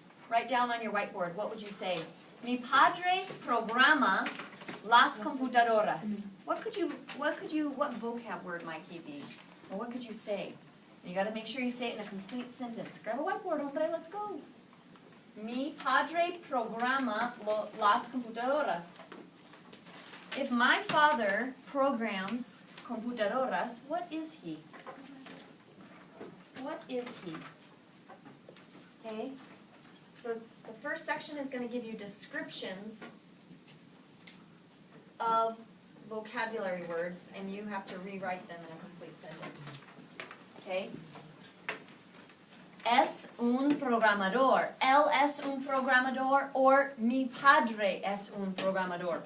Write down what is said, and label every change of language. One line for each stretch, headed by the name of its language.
English: Write down on your whiteboard, what would you say?
Spanish: Mi padre programa las computadoras.
English: What vocab word might he be? Or what could you say? You got to make sure you say it in a complete sentence. Grab a whiteboard, hombre, let's go.
Spanish: Mi padre programa las computadoras.
English: If my father programs computadoras, what is he? What is he? Okay? So the first section is going to give you descriptions of vocabulary words, and you have to rewrite them in a complete sentence.
Spanish: Okay? Es un programador. Él es un programador, or mi padre es un programador.